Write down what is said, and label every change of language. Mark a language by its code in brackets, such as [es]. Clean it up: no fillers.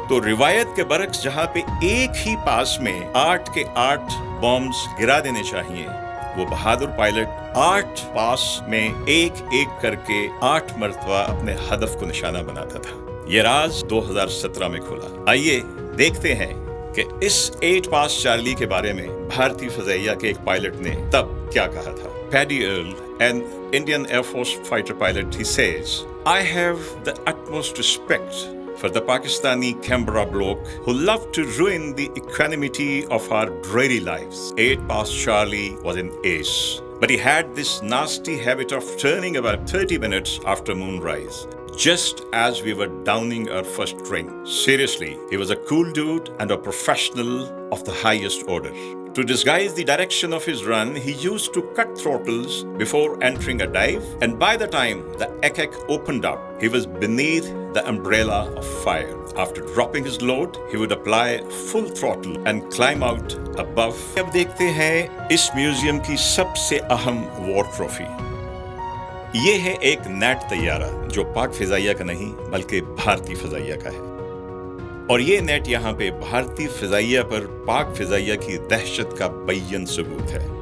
[hi] तो रिवायत के बरक्स जहां पे एक ही पास में 8 के 8 बॉम्ब्स गिरा देने चाहिए, वो बहादुर पायलट 8 पास में एक एक करके 8 मरतबा अपने हदफ को निशाना बनाता था। ये राज 2017 में खुला। आइए देखते हैं कि इस 8 पास चार्ली के बारे में भारतीय फिजाइया के एक पायलट ने तब क्या कहा था। [en] Paddy Earl, an Indian Air Force fighter pilot, he says, "I have the utmost respect for the Pakistani Canberra bloke who loved to ruin the equanimity of our dreary lives. 8 pass Charlie was an ace, but he had this nasty habit of turning about 30 minutes after moonrise, just as we were downing our first drink. Seriously, he was a cool dude and a professional of the highest order. To disguise the direction of his run, he used to cut throttles before entering a dive, and by the time the ack opened up, he was beneath the umbrella of fire. After dropping his load, he would apply full throttle and climb out above." [hi] अब देखते हैं इस museum की सबसे अहम war trophy. ये है एक नेट तैयारा जो पाक फिजाइया का नहीं बल्कि भारतीय फिजाइया का है, और ये नेट यहाँ पे भारतीय फिजाइया पर पाक फिजाइया की दहशत का बय्यन सबूत है।